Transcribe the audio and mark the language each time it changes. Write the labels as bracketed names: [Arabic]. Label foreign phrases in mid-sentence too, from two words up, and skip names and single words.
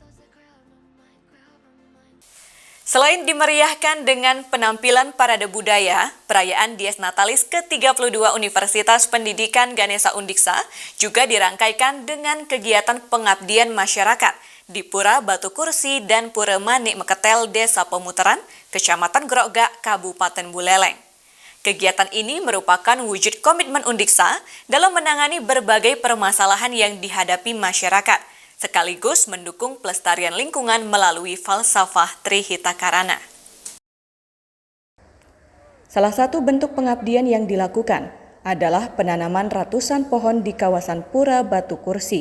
[Indonesian] Selain dimeriahkan dengan penampilan parade budaya, perayaan Dies Natalis ke-32 Universitas Pendidikan Ganesha Undiksa juga dirangkaikan dengan kegiatan pengabdian masyarakat di Pura Batu Kursi dan Pura Manik Meketel, Desa Pemutaran, Kecamatan Grogak, Kabupaten Buleleng. Kegiatan ini merupakan wujud komitmen Undiksa dalam menangani berbagai permasalahan yang dihadapi masyarakat, sekaligus mendukung pelestarian lingkungan melalui falsafah Trihitakarana. Salah satu bentuk pengabdian yang dilakukan adalah penanaman ratusan pohon di kawasan Pura Batu Kursi.